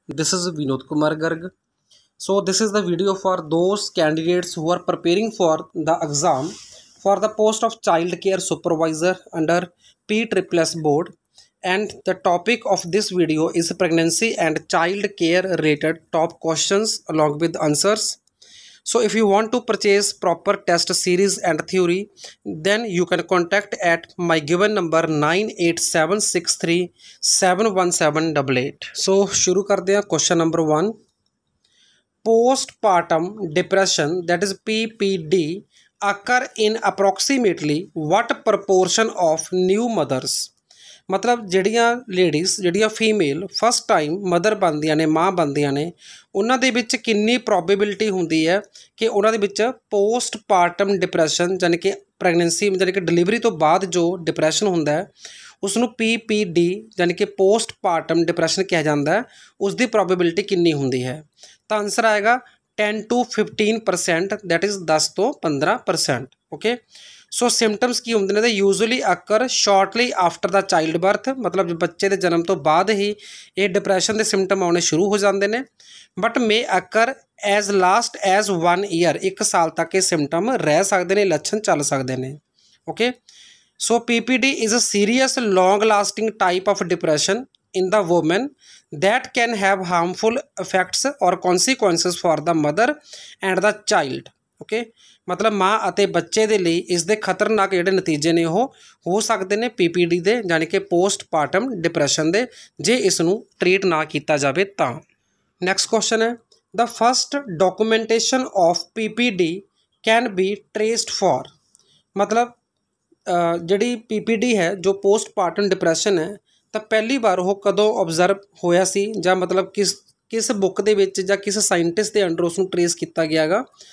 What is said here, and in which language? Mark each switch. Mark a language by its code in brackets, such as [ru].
[en] This is Vinod Kumar Garg. So this is the video for those candidates who are preparing for the exam for the post of child care supervisor under PSSS board, and the topic of this video is pregnancy and child care related top questions along with answers. So if you want to purchase proper test series and theory, then you can contact at my given number 9876371788. [hi] So शुरू करते हैं question number 1. [en] Postpartum depression, that is PPD, occur in approximately what proportion of new mothers? [pa] मतलब ਜਿਹੜੀਆਂ ladies ਜਿਹੜੀਆਂ female first time mother ਬਣਦੀਆਂ ਨੇ, ਮਾਂ ਬਣਦੀਆਂ ਨੇ, ਉਹਨਾਂ ਦੇ ਵਿੱਚ ਕਿੰਨੀ ਪ੍ਰੋਬੇਬਿਲਿਟੀ ਹੁੰਦੀ ਹੈ ਕਿ ਉਹਨਾਂ ਦੇ ਵਿੱਚ ਪੋਸਟਪਾਰਟਮ ਡਿਪਰੈਸ਼ਨ ਯਾਨੀ ਕਿ ਪ੍ਰੈਗਨੈਂਸੀ ਯਾਨੀ ਕਿ ਡਿਲੀਵਰੀ ਤੋਂ ਬਾਅਦ ਜੋ ਡਿਪਰੈਸ਼ਨ ਹੁੰਦਾ ਹੈ ਉਸ ਨੂੰ PPD ਯਾਨੀ ਕਿ ਪੋਸਟਪਾਰਟਮ ਡਿਪਰੈਸ਼ਨ ਕਿਹਾ ਜਾਂਦਾ ਹੈ, ਉਸ ਦੀ ਪ੍ਰੋਬੇਬਿਲਿਟੀ ਕਿੰਨੀ ਹੁੰਦੀ ਹੈ? ਤਾਂ ਆਨਸਰ ਆਏਗਾ 10 to 15%, ਦੈਟ ਇਜ਼ 10 ਤੋਂ 15%. ਓਕੇ, ਸੋ ਸਿੰਪਟਮਸ ਕੀ ਹੁੰਦੇ ਨੇ? [en] usually occur shortly after the childbirth, [pa] ਮਤਲਬ ਬੱਚੇ ਦੇ ਜਨਮ ਤੋਂ ਬਾਅਦ ਹੀ ਇਹ ਡਿਪਰੈਸ਼ਨ ਦੇ ਸਿੰਪਟਮ ਆਉਣੇ ਸ਼ੁਰੂ ਹੋ ਜਾਂਦੇ ਨੇ, [en] but may occur as last as 1 year, [pa] 1 ਸਾਲ ਤੱਕ ਇਹ ਸਿੰਪਟਮ ਰਹਿ ਸਕਦੇ ਨੇ, ਲੱਛਣ ਚੱਲ ਸਕਦੇ ਨੇ. [en] Okay, so PPD is a serious long lasting type of depression in the woman that can have harmful effects or consequences for the mother and the child. [pa] okay, मतलब माँ ਅਤੇ ਬੱਚੇ ਦੇ ਲਈ ਇਸ ਦੇ ਖਤਰਨਾਕ ਜਿਹੜੇ ਨਤੀਜੇ ਨੇ ਉਹ ਹੋ ਸਕਦੇ ਨੇ PPD ਦੇ ਯਾਨੀ ਕਿ ਪੋਸਟਪਾਰਟਮ ਡਿਪਰੈਸ਼ਨ ਦੇ, ਜੇ ਇਸ ਨੂੰ ਟ੍ਰੀਟ ਨਾ ਕੀਤਾ ਜਾਵੇ ਤਾਂ. ਨੈਕਸਟ ਕੁਐਸਚਨ ਹੈ, [en] the first documentation of PPD can be traced for, [pa] मतलब ਜਿਹੜੀ PPD ਹੈ ਜੋ ਪੋਸਟਪਾਰਟਮ ਡਿਪਰੈਸ਼ਨ ਹੈ ਤਾਂ ਪਹਿਲੀ ਵਾਰ ਉਹ ਕਦੋਂ ਓਬਜ਼ਰਵ ਹੋਇਆ ਸੀ, ਜਾਂ ਮਤਲਬ ਕਿਸ ਬੁੱਕ ਦੇ ਵਿੱਚ ਜਾਂ ਕਿਸ ਸਾਇੰਟਿਸਟ ਦੇ ਅੰਡਰ ਉਸ ਨੂੰ ਟਰੇਸ ਕੀਤਾ ਗਿਆ ਗਾ?